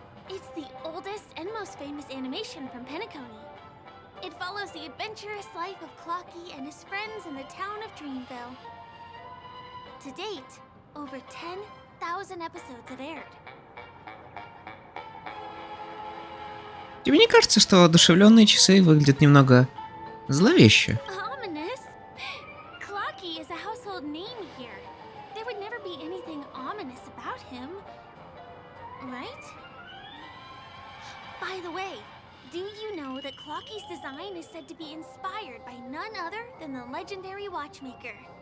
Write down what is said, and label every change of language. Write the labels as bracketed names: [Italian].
[English] It's the oldest and most famous animation from Penacony. It follows the adventurous life of Clocky and his friends in the town of Dreamville. To date, over 10,000 episodes have aired. [Russian] Тебе не кажется, что одушевленные часы выглядят немного зловеще? [English] Ominous? Clocky is a household name here. There would never be anything ominous about him, right? By the way, do you know that Clocky's design is said to be inspired by none other than the legendary watchmaker?